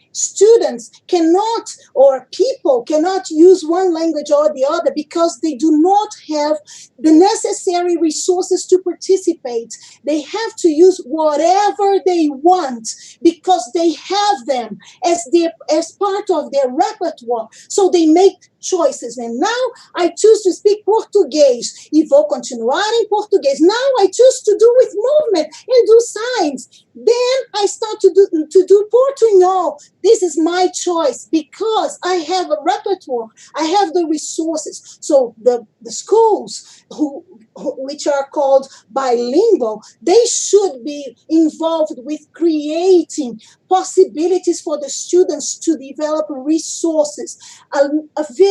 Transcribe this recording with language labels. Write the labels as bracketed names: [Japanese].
[English] Students cannot, or people cannot use one language or the other because they do not have the necessary resources to participate. They have to use whatever they want because they have them as part of their repertoire. So they make choices. And now I choose to speak [Portuguese] Português e vou continuar em português. [English] Now I choose to do with movement and do signs. Then I start to do Portunhol. This is my choice because I have a repertoire. I have the resources. So the schools which are called bilingual, they should be involved with creating possibilities for the students to develop resources. A very